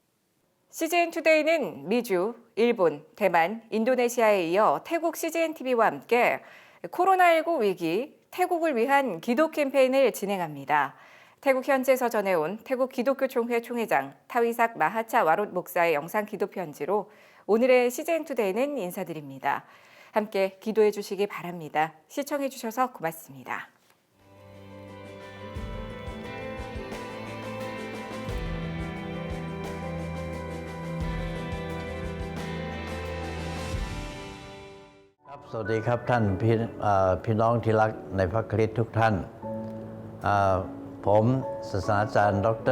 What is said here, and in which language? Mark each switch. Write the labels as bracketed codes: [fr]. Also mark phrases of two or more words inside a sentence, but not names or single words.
[ko] CGN투데이는 미주, 일본, 대만, 인도네시아에 이어 태국 CGNTV와 함께 코로나19 위기, 태국을 위한 기도 캠페인을 진행합니다. 태국 현지에서 전해온 태국 기독교총회 총회장 타위삭 마하차 와롯 목사의 영상 기도 편지로 오늘의 CGN투데이는 인사드립니다. 함께 기도해 주시기 바랍니다. 시청해 주셔서 고맙습니다. [th] สวัสดีครับท่านพี่น้องที่รักในพระคริสต์ทุกท่านผมศาสนาจารย์ดร.